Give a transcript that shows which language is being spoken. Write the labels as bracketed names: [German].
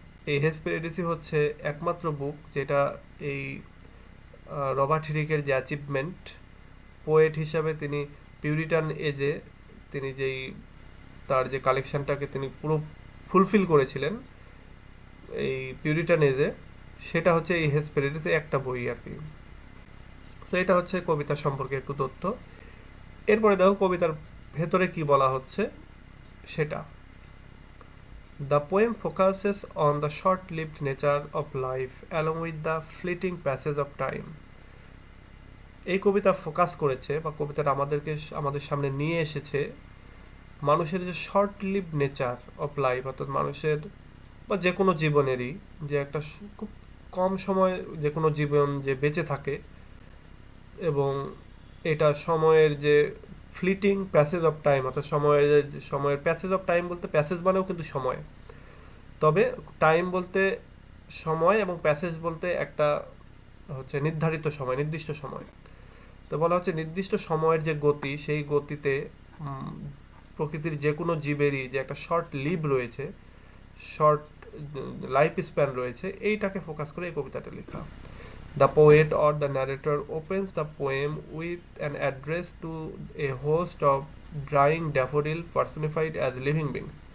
[Bangla] এই হেসপেরিডিসই হচ্ছে একমাত্র বুক যেটা এই রবার্ট হিরিকের যে অ্যাচিভমেন্ট, পোয়েট হিসাবে তিনি পিউরিটান এজে তিনি যেই তার যে কালেকশনটাকে তিনি পুরো ফুলফিল করেছিলেন এই পিউরিটান এজে, সেটা হচ্ছে এই হেসপেরিডিসে একটা বই আর কি। তো এটা হচ্ছে কবিতা সম্পর্কে একটু তথ্য। এরপরে দেখো কবিতার ভেতরে কি বলা হচ্ছে সেটা। [English] The poem focuses on the short-lived nature of life along with the fleeting passage of time. [Bangla] এই কবিতা ফোকাস করেছে বা কবিতাটা আমাদের সামনে নিয়ে এসেছে মানুষের যে short leave nature of life, অর্থাৎ মানুষের বা যে কোনো জীবনেরই যে একটা খুব কম সময় যে কোনো জীবন যে বেঁচে থাকে, এবং এটা সময়ের যে ফ্লিটিং প্যাসেজ অফ টাইম, অর্থাৎ সময়ের প্যাসেজ অফ টাইম বলতে প্যাসেজ মানেও কিন্তু সময়, তবে টাইম বলতে সময় এবং প্যাসেজ বলতে একটা হচ্ছে নির্ধারিত সময়, নির্দিষ্ট সময়। তো বলা হচ্ছে নির্দিষ্ট সময়ের যে গতি, সেই গতিতে প্রকৃতির যে কোনো জীবেরই যে একটা শর্ট লিভ রয়েছে, শর্ট লাইফ স্প্যান রয়েছে, এইটাকে ফোকাস করে এই কবিতাটা লেখা। [English] The poet or the narrator opens the poem with an address to a host of drying daffodil personified as living beings.